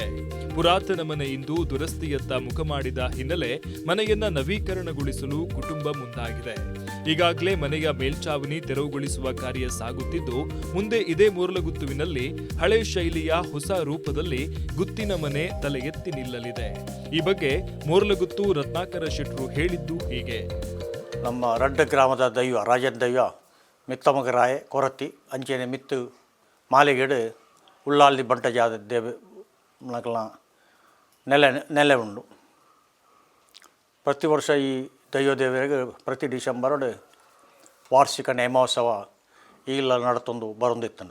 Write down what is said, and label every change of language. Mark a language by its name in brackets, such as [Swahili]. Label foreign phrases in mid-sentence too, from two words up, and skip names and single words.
[Kannada] ಪುರಾತನ ಮನೆ ಇಂದು ದುರಸ್ತಿಯತ್ತ ಮುಖ ಮಾಡಿದ ಹಿನ್ನೆಲೆ ಮನೆಯನ್ನ ನವೀಕರಣಗೊಳಿಸಲು ಕುಟುಂಬ ಮುಂದಾಗಿದೆ. ಈಗಾಗಲೇ ಮನೆಯ ಮೇಲ್ಚಾವಣಿ ತೆರವುಗೊಳಿಸುವ ಕಾರ್ಯ ಸಾಗುತ್ತಿದ್ದು, ಮುಂದೆ ಇದೇ ಮೋರ್ಲಗುತ್ತುವಿನಲ್ಲಿ ಹಳೆ ಶೈಲಿಯ ಹೊಸ ರೂಪದಲ್ಲಿ ಗುತ್ತಿನ ಮನೆ ತಲೆ ಎತ್ತಿ ನಿಲ್ಲಲಿದೆ. ಈ ಬಗ್ಗೆ ಮೋರ್ಲಗುತ್ತು ರತ್ನಾಕರ ಶೆಟ್ರು ಹೇಳಿದ್ದು ಹೀಗೆ. [Tulu] ನಮ್ಮ ರಡ್ಡ ಗ್ರಾಮದ ದೈವ ರಾಜನ ದೈವ ಮಿತ್ತಮಗರಾಯ ಕೊರತಿ ಅಂಚೆನೆ ಮಿತ್ತು ಮಾಲಿಗೆಡು ಉಳ್ಳಾಲ್ದಿ ಬಂಟಜಾದ ದೇವ ನಕಲ ನೆಲೆ ಉಂಡು. ಪ್ರತಿ ವರ್ಷ ಈ ದೈವ ದೇವರಿಗೆ ಪ್ರತಿ ಡಿಸೆಂಬರ್ಡು ವಾರ್ಷಿಕ ನೇಮೋತ್ಸವ ಈಗಲ ನಡತೊಂದು ಬರೊಂದಿತ್ತನು.